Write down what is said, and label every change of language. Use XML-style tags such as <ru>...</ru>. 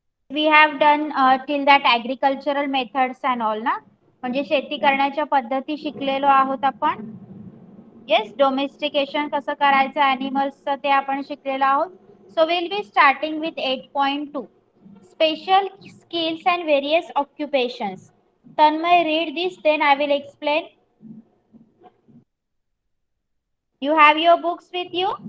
<en>We have done till that agricultural methods and all ना,</en> <mr>म्हणजे शेती करण्याच्या पद्धती शिकलेलो आहोत आपण. येस, डोमेस्टिकेशन कसं करायचं ॲनिमल्सचं ते आपण शिकलेलो आहोत.</mr> <en>So will be starting with 8.2 special skills and various occupations. Tanmay, read this, then I will explain. You have your books with you?</en>